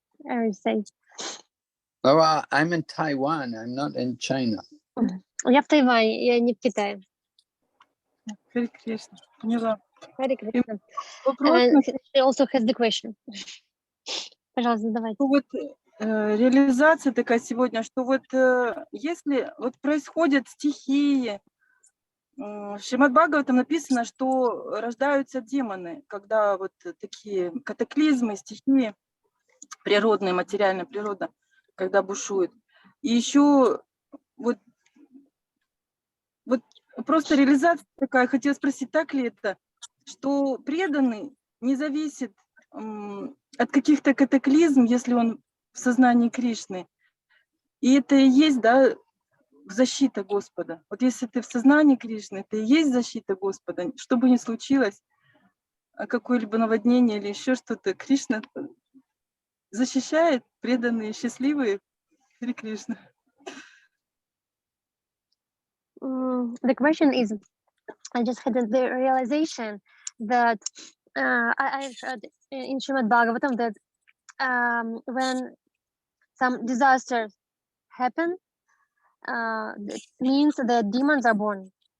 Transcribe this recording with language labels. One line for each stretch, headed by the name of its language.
English: I would say. Oh, I'm in Taiwan. I'm not in China.
Russian: Я в Тайване, я не в Китае. Харе Кришна, поняла.
English: Hare Krishna.
Russian: Вопрос,
English: And she also has the question.
Russian: Пожалуйста, задавайте. вот реализация такая сегодня, что вот если вот происходят стихии, в Шримад Бхагаватам написано, что рождаются демоны, когда вот такие катаклизмы, стихии. природная, материальная природа, когда бушует. И еще вот просто реализация такая, хотела спросить, так ли это, что преданный не зависит от каких-то катаклизм, если он в сознании Кришны. И это и есть, да, защита Господа. Вот если ты в сознании Кришны, это и есть защита Господа. Что бы ни случилось, какое-либо наводнение или еще что-то, Кришна защищает, преданные, счастливые. Харе Кришна.
English: The question is, I just had the realization that I've heard in Srimad Bhagavatam that when some disasters happen, that means that demons are born.